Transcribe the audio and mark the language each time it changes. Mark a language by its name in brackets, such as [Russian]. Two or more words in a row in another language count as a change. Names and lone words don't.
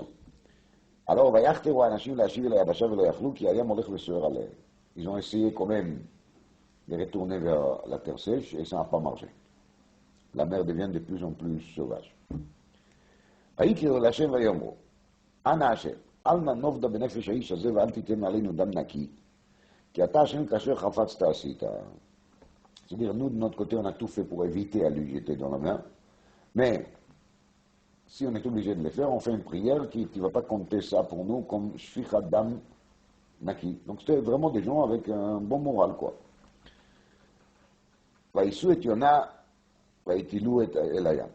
[French] Alors, ils ont essayé quand même de retourner vers la terre sèche et ça n'a pas marché. La mer devient de plus en plus sauvage. [Hebrew] אל נא נאבדה בנפש האיש הזה ואל תיתן עלינו דם נקי, כי אתה השם כאשר חפצת עשית. [French] C'est-à-dire, nous, de notre côté, on a tout fait pour éviter à lui jeter dans la mer, mais si on est obligé de le faire, on fait une prière qui ne va pas compter ça pour nous comme [Hebrew] שפיכת דם נקי. [French] Donc c'était vraiment des gens avec un bon moral, quoi. [Hebrew] וישאו את יונה, ויטלהו אל הים.